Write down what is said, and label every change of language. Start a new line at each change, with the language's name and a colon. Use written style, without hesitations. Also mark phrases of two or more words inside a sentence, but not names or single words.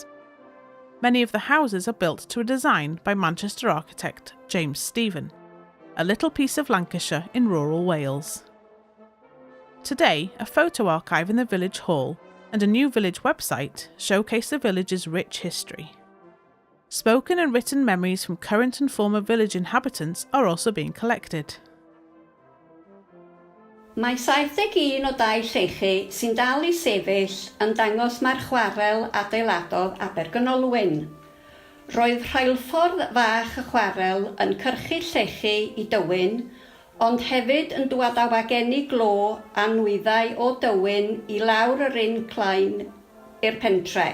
English: Many of the houses are built to a design by Manchester architect James Stephen, a little piece of Lancashire in rural Wales. Today, a photo archive in the village hall and a new village website showcase the village's rich history. Spoken and written memories from current and former village inhabitants are also being collected.
Welsh: Mae 71 o dau llechi sy'n dal I sefyll yn dangos mae'r chwarel adeiladodd Abergynolwyn. Roedd rheilffordd fach y chwarel yn cyrchu llechi I Dowyn, ond hefyd yn dŵad â wageni glo a nwyddau o Dowyn I lawr yr incline i'r pentre.